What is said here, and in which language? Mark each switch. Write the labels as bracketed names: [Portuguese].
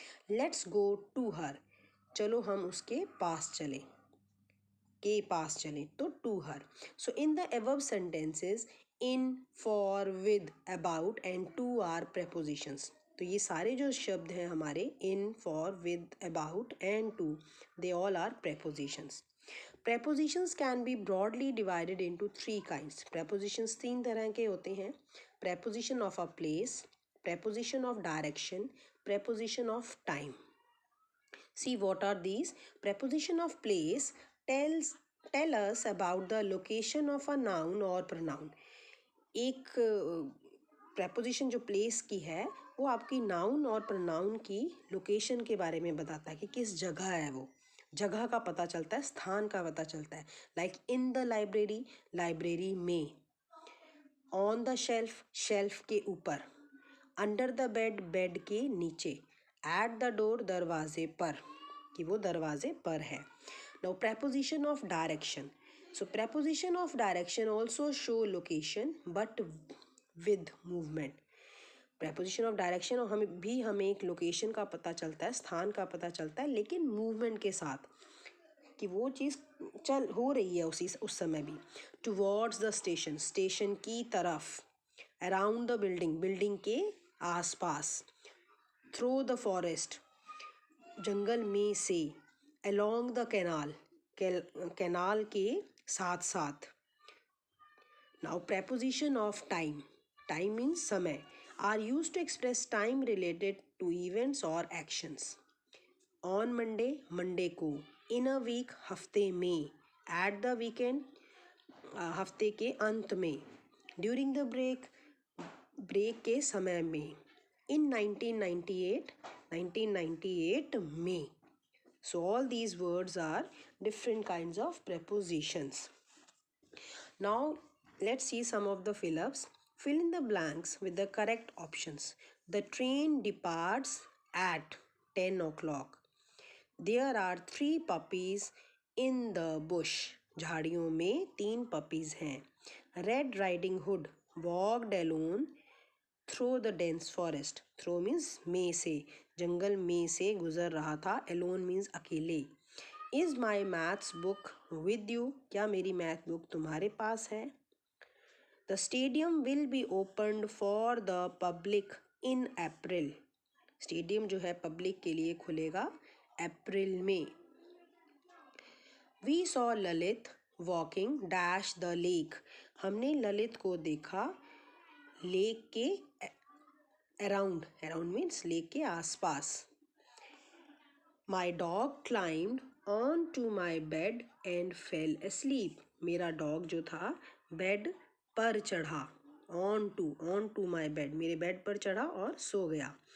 [English] Let's go to her. [Hindi] चलो हम उसके पास चलें, के पास चलें. तो to हर. [English] So in the above sentences in, for, with, about and to are prepositions. [Hindi] तो ये सारे जो शब्द हैं हमारे इन, for, with, about and to, [English] They all are prepositions. Prepositions can be broadly divided into 3 kinds. [Hindi] Prepositions 3 तरह के होते हैं. [English] Preposition of a place, preposition of direction, preposition of time. See what are these? Preposition of place tell us about the location of a noun or pronoun. [Hindi] एक preposition जो place की है वो आपकी noun और pronoun की location के बारे में बताता है कि किस जगह है वो. जगह का पता चलता है, स्थान का पता चलता है. [English] Like in the library, [Hindi] library में. [English] On the shelf, [Hindi] shelf के ऊपर. [English] Under the bed, [Hindi] bed के नीचे. [English] At the door, [Hindi] दरवाजे पर, कि वो दरवाजे पर है. [English] Now preposition of direction. So preposition of direction also show location but with movement. [Hindi] preposition of direction और हमें एक लोकेशन का पता चलता है, स्थान का पता चलता है, लेकिन मूवमेंट के साथ कि वो चीज़ हो रही है उस समय भी. [English] towards the station, [Hindi] स्टेशन की तरफ. [English] around the building, [Hindi] बिल्डिंग के आसपास. [English] through the forest, [Hindi] जंगल में से. [English] along the canal, [Hindi] कैनाल के साथ साथ. [English] Now preposition of time. Time means समय. Are used to express time related to events or actions. On Monday, [Hindi] Monday को. [English] In a week, [Hindi] हफ्ते में. [English] At the weekend, [Hindi] हफ्ते के अंत में. [English] During the break, [Hindi] break के समय में. [English] In 1998, [Hindi] 1998 में. [English] So all these words are different kinds of prepositions. Now let's see some of the fill-ups. Fill in the blanks with the correct options. The train departs at 10 o'clock. There are 3 puppies in the bush. [Hindi] झाड़ियों में 3 puppies हैं. [English] Red Riding Hood walked alone through the dense forest. Through means [Hindi] में से, जंगल में से गुजर रहा था. [English] Alone means अकेले. Is my maths book with you? [Hindi] क्या मेरी मैथ बुक तुम्हारे पास है? [English] The stadium will be opened for the public in April. [Hindi] Stadium जो है पब्लिक के लिए खुलेगा अप्रैल में. [English] We saw Lalit walking dash the lake. [Hindi] हमने ललित को देखा लेक के अराउंड, [English] around means [Hindi] लेक के आसपास. [English] My dog climbed onto my bed and fell asleep. [Hindi] मेरा डॉग जो था बेड पर चढ़ा. [English] on to my bed, [Hindi] मेरे बेड पर चढ़ा और सो गया.